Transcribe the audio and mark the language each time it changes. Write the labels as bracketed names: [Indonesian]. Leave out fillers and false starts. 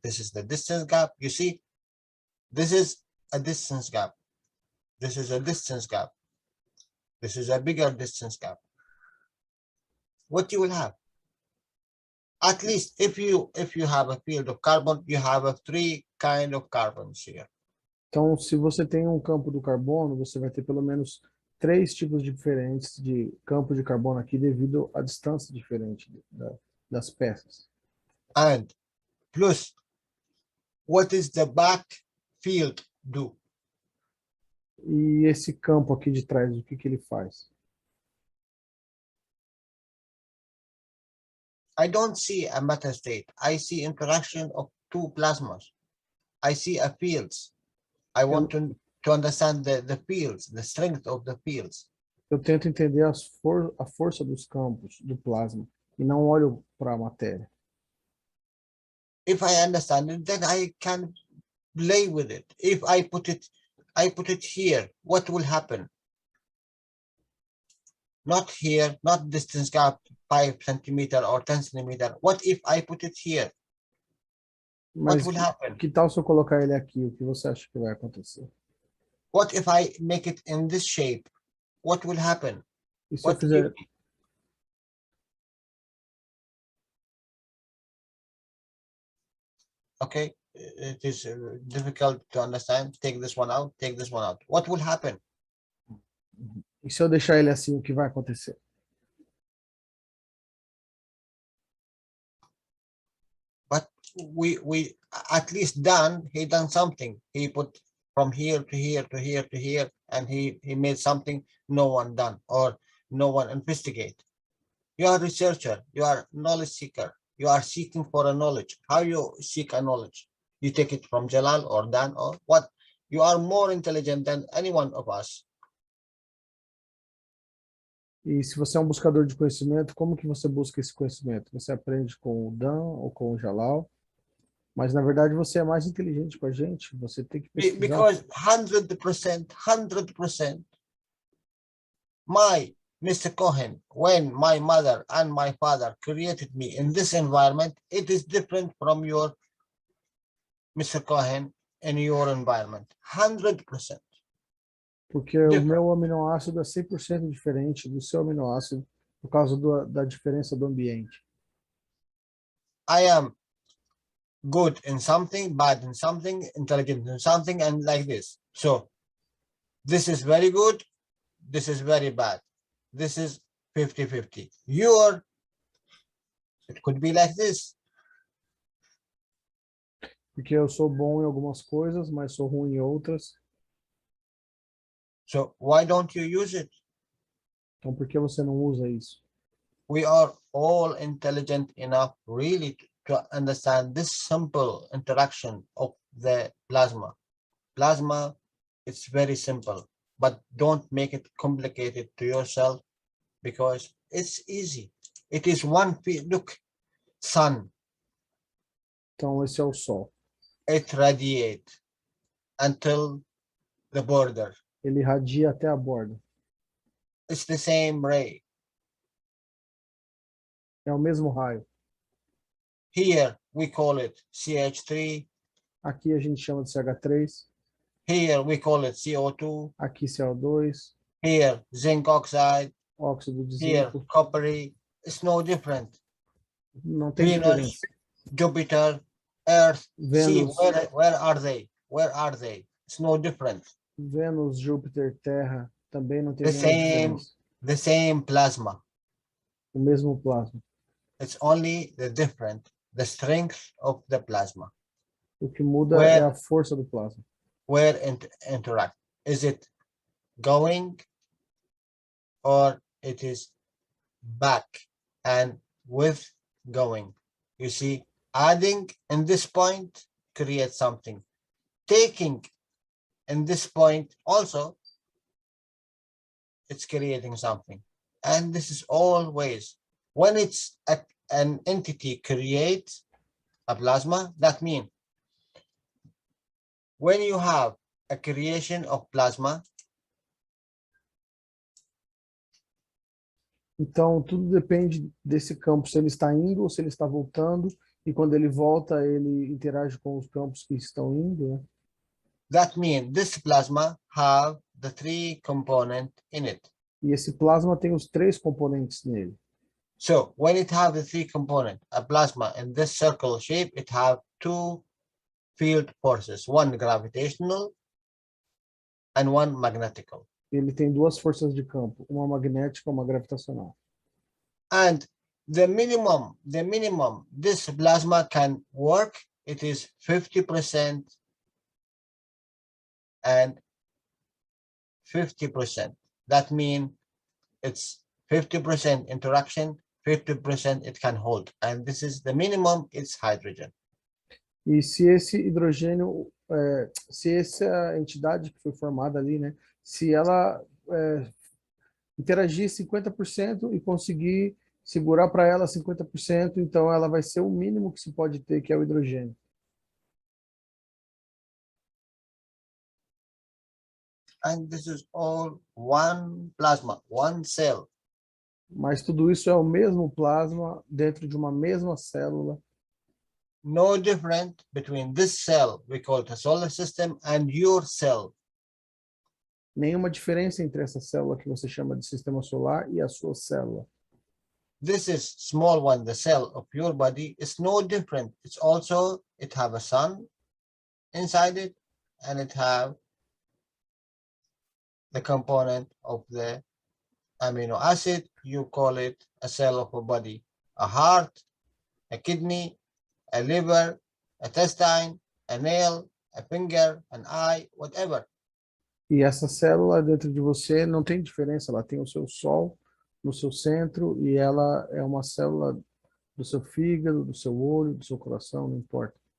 [English] This is the distance gap. You see, this is a distance gap. This is a distance gap. This is a bigger distance gap. What you will have? At least if you have a field of carbon, you have a 3 kind of carbons here. [Portuguese] Então, se você tem um campo do carbono, você vai ter pelo menos 3 tipos diferentes de campo de carbono aqui devido à distância diferente das peças. [English] And plus, what is the back field do? [Portuguese] E esse campo aqui de trás, o que que ele faz? [English] I don't see a matter state. I see interaction of 2 plasmas. I see a fields. I want to to understand the fields, the strength of the fields. [Portuguese] Eu tento entender a força dos campos do plasma e não olho para a matéria. [English] If I understand it, then I can play with it. If I put it here, what will happen? Not here, not distance gap 5 centimeter or 10 centimeter. What if I put it here? [Portuguese] Mas [English] What will happen? [Portuguese] que tal se eu colocar ele aqui? O que você acha que vai acontecer? [English] What if I make it in this shape? What will happen? [Portuguese] E se eu [English] What [Portuguese] fizer... [English] if- Okay, it is difficult to understand. Take this one out, take this one out. What will happen? [Portuguese] E se eu deixar ele assim, o que vai acontecer? [English] But we at least he done something. He put from here to here to here to here, and he made something no one done or no one investigate. You are a researcher, you are knowledge seeker, you are seeking for a knowledge. How you seek a knowledge? You take it from Jalal or Dan or what? You are more intelligent than any one of us. [Portuguese] E se você é um buscador de conhecimento, como que você busca esse conhecimento? Você aprende com o Dan ou com o Jalal? Mas, na verdade, você é mais inteligente que a gente. Você tem que pesquisar. [English] Because 100%, my Mr. Cohen, when my mother and my father created me in this environment, it is different from your Mr. Cohen in your environment. 100%. [Portuguese] Porque o meu aminoácido é 100% diferente do seu aminoácido por causa da diferença do ambiente. [English] I am good in something, bad in something, intelligent in something, and like this. So this is very good, this is very bad. This is 50-50. It could be like this. [Portuguese] Porque eu sou bom em algumas coisas, mas sou ruim em outras. [English] So why don't you use it? [Portuguese] Então, por que você não usa isso? [English] We are all intelligent enough really to understand this simple interaction of the plasma. Plasma, it's very simple, but don't make it complicated to yourself because it's easy. It is one field. Look, sun. [Portuguese] Então, esse é o Sol. [English] It radiates until the border. [Portuguese] Ele irradia até a borda. [English] It's the same ray. [Portuguese] É o mesmo raio. [English] Here we call it CH3. [Portuguese] Aqui a gente chama de CH3. [English] Here we call it CO2. [Portuguese] Aqui CO2. [English] Here zinc oxide. [Portuguese] Óxido de [English] Here [Portuguese] zinco. [English] coppery. It's no different. [Portuguese] Não tem [English] Venus, [Portuguese] diferença. [English] Jupiter, Earth. Venus. See where are they? Where are they? It's no different. [Portuguese] Vênus, Júpiter, Terra, também não tem [English] The [Portuguese] nenhuma [English] same, [Portuguese] diferença. [English] the same plasma. [Portuguese] O mesmo plasma. [English] It's only the strength of the plasma. [Portuguese] O que muda é a força do plasma. [English] Where interact. Is it going or it is back and with going? You see, adding in this point creates something. Taking in this point also, it's creating something. And this is always, when it's an entity creates a plasma, that means when you have a creation of plasma. [Portuguese] Então, tudo depende desse campo, se ele está indo ou se ele está voltando, e quando ele volta, ele interage com os campos que estão indo, né? [English] That means this plasma have the 3 components in it. [Portuguese] E esse plasma tem os 3 componentes nele. [English] So when it have the 3 components, a plasma in this circle shape, it have 2 field forces, one gravitational and one magnetical. [Portuguese] Ele tem 2 forças de campo, uma magnética e uma gravitacional. [English] And the minimum this plasma can work, it is 50% and 50%. That means it's 50% interaction, 50% it can hold. And this is the minimum, it's hydrogen. [Portuguese] E se esse hidrogênio se essa entidade que foi formada ali, né, se ela interagir 50% e conseguir segurar para ela 50%, então ela vai ser o mínimo que se pode ter, que é o hidrogênio. [English] And this is all one plasma, one cell. [Portuguese] Mas tudo isso é o mesmo plasma dentro de uma mesma célula. [English] No different between this cell, we call it a solar system, and your cell. [Portuguese] Nenhuma diferença entre essa célula que você chama de sistema solar e a sua célula. [English] This is small one, the cell of your body, is no different. It's also, it have a sun inside it, and it have the component of the amino acid. You call it a cell of a body, a heart, a kidney, a liver, a intestine, a nail, a finger, an eye, whatever. [Portuguese] E essa célula dentro de você não tem diferença, ela tem o seu sol no seu centro e ela é uma célula do seu fígado, do seu olho, do seu coração, não importa.